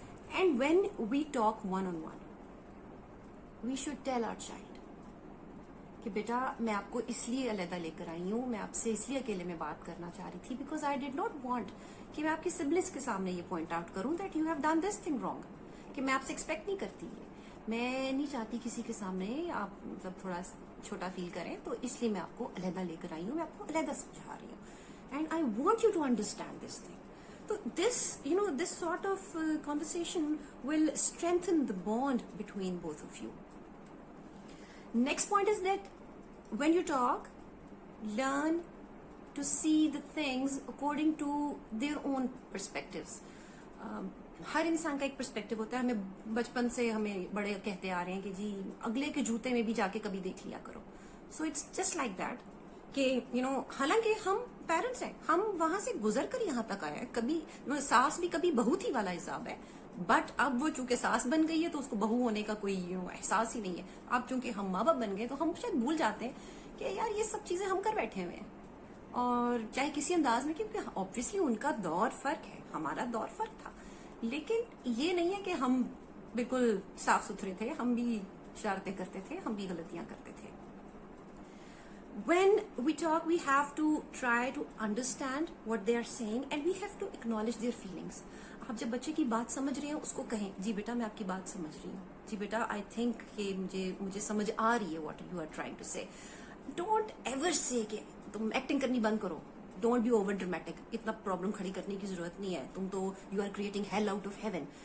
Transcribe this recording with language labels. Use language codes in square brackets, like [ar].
[en] and when we talk one on one, we should tell our child [ur] کہ بیٹا میں آپ کو اس لیے علیحدہ لے کر آئی ہوں, میں آپ سے اس لیے اکیلے میں بات کرنا چاہ رہی تھی, [en] because I did not want [ur] کہ میں آپ کی سبلنگس کے سامنے یہ پوائنٹ آؤٹ کروں [en] that you have done this thing wrong, [ur] کہ میں آپ سے ایکسپیکٹ نہیں کرتی, میں نہیں چاہتی کسی کے سامنے آپ مطلب تھوڑا چھوٹا فیل کریں, تو اس لیے میں آپ کو علیحدہ لے کر آئی ہوں, میں آپ کو علیحدہ سمجھا رہی ہوں, [en] And I want you to understand this thing. تو this sort of conversation will strengthen the bond between both of you. Next point is that when you talk, learn to see the things according to their own perspectives. [ur] ہر انسان کا ایک perspective ہوتا ہے. ہمیں بچپن سے ہمیں بڑے کہتے آ رہے ہیں کہ جی اگلے کے جوتے میں بھی جا کے کبھی دیکھ لیا کرو. [en] so it's just like that [ur] کہ حالانکہ ہم پیرنٹس ہیں, ہم وہاں سے گزر کر یہاں تک آئے ہیں. کبھی ساس بھی کبھی بہو تھی والا حساب ہے, بٹ اب وہ چونکہ ساس بن گئی ہے تو اس کو بہو ہونے کا کوئی احساس ہی نہیں ہے. اب چونکہ ہم ماں باپ بن گئے تو ہم شاید بھول جاتے ہیں کہ یار یہ سب چیزیں ہم کر بیٹھے ہوئے ہیں, اور چاہے کسی انداز میں, کیونکہ آبویسلی ان کا دور فرق ہے, ہمارا دور فرق تھا. لیکن یہ نہیں ہے کہ ہم بالکل صاف ستھرے تھے, ہم بھی شرارتیں کرتے تھے, ہم بھی غلطیاں کرتے تھے. [en] When we talk, we have to try to understand what they are saying and we have to acknowledge their feelings. [ur] آپ جب بچے کی بات سمجھ رہے ہیں اس کو کہیں جی بیٹا میں آپ کی بات سمجھ رہی ہوں, جی بیٹا [en] I think [ur] کہ مجھے سمجھ آ رہی ہے [en] What you are trying to say. Don't ever say [ur] کہ تم ایکٹنگ کرنی بند کرو, [en] don't be over dramatic, [ur] اتنا پرابلم کھڑی کرنے کی ضرورت نہیں ہے, تم تو [en] You are creating hell out of heaven.